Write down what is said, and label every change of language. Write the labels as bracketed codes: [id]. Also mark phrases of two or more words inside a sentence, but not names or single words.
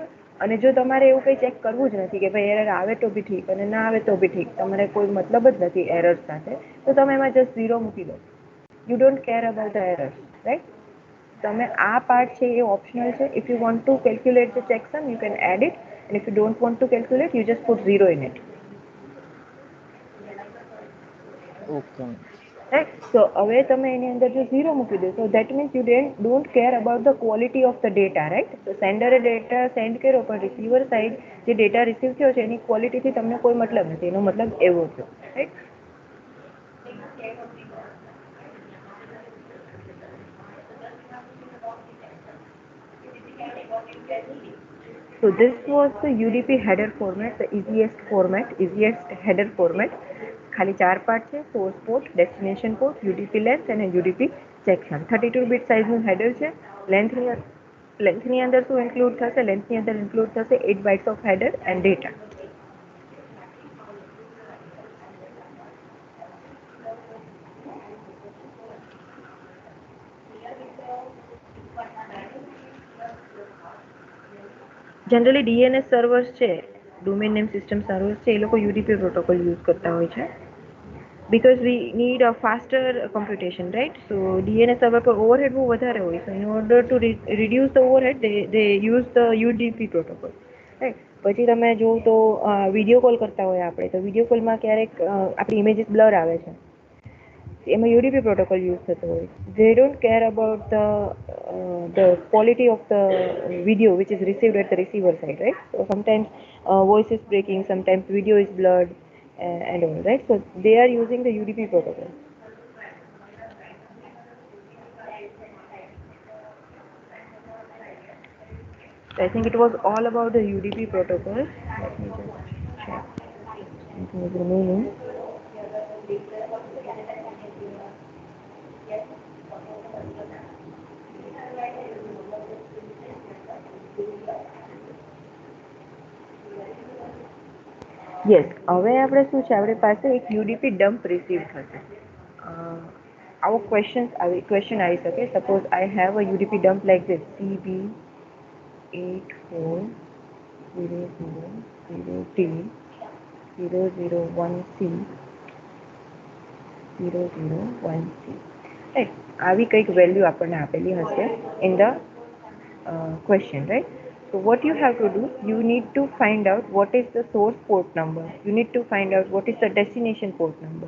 [gu] અને જો તમારે એવું કંઈ ચેક કરવું જ નથી કે ભાઈ એરર આવે તો બી ઠીક અને ના આવે તો બી ઠીક, તમારે કોઈ મતલબ જ નથી એરર સાથે, તો તમે એમાં [en] just zero [gu] મૂકી દો. [en] you don't care about the error, right? [gu] તમે આ પાર્ટ છે એ ઓપ્શનલ છે. [en] if you want to calculate the checksum you can add it, and if you don't want to calculate you just put zero in it. okay ma'am. Right? So [gu] હવે તમે એની અંદર જો ઝીરો મૂકી દો, [en] so that means you don't care about the quality of the data, right? [gu] So સેન્ડરે ડેટા સેન્ડ કર્યો પણ રિસીવર સાઈડ જે ડેટા રિસીવ થયો છે એની ક્વોલિટીથી તમને કોઈ મતલબ નથી, એનો મતલબ એવો થયો, રાઈટ? [en] So this was the UDP header format, the easiest header format. [gu] ખાલી ચાર પાર્ટ છે: [en] source port, destination port, UDP length [gu] અને [en] UDP section. [gu] 32 બીટ સાઇઝનું હેડર છે. લેન્થની અંદર શું ઇન્ક્લુડ થશે? લેન્થની અંદર ઇન્ક્લુડ થશે [en] 8 bytes of header and data. [gu] જનરલી DNS સર્વર્સ છે, [en] domain name system servers [gu] છે, એ લોકો [en] UDP protocol use [gu] કરતા હોય છે. [en] because we need a faster computation, right? So DNS server [gu] પર overhead બહુ વધારે હોય, [en] so in order to reduce the overhead they use the UDP protocol, right? [gu] પછી તમે જો તો વિડીયો કોલ કરતા હોય આપણે, તો વિડીયો કોલમાં ક્યારેક આપણી ઇમેજીસ બ્લર આવે છે, એમાં [en] UDP protocol use [gu] થતો હોય. [en] They don't care about the quality of the video which is received at the receiver side, right? So sometimes voice is breaking, sometimes video is blurred, and all, right? So they are using the UDP protocol. So I think it was all about the UDP protocol. Let me just check something is remaining. [gu] યસ, હવે આપણે શું છે, આપણી પાસે એક [en] UDP dump [gu] રિસીવ થશે. આવો ક્વેશ્ચન આવી શકે. [en] suppose I have a UDP dump like this CB840000T 001C, રાઈટ? [gu] આવી કંઈક વેલ્યુ આપણને આપેલી હશે [en] in the question, right? So what you have to do, you need to find out what is the source port number. You need to find out what is the destination port number.